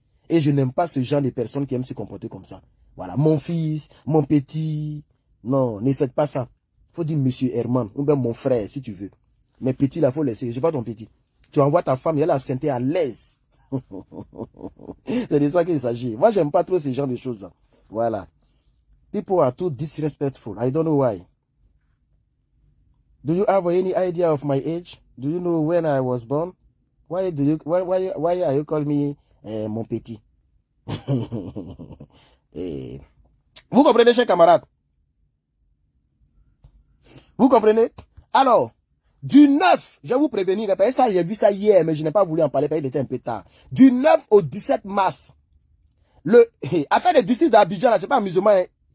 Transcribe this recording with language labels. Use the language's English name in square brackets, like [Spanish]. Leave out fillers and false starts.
[French] Et je n'aime pas ce genre de personnes qui aiment se comporter comme ça. Voilà, mon fils, mon petit. Non, ne faites pas ça. Il faut dire monsieur Herman, ou bien mon frère, si tu veux. Mais petit, là, il faut laisser. Je ne suis pas ton petit. Tu envoies ta femme, elle a la santé à l'aise. C'est de ça qu'il s'agit. Moi, j'aime pas trop ce genre de choses-là. Voilà. [English] People are too disrespectful. I don't know why. Do you have any idea of my age? Do you know when I was born? Why are you call me [French] mon petit? Vous comprenez, chers camarades? Vous comprenez? Alors, du 9, je vais vous prévenir, ça, j'ai vu ça hier, mais je n'ai pas voulu en parler parce qu'il était un peu tard. Du 9 au 17 mars, affaire des districts d'Abidjan, là, c'est pas amusement. Hein.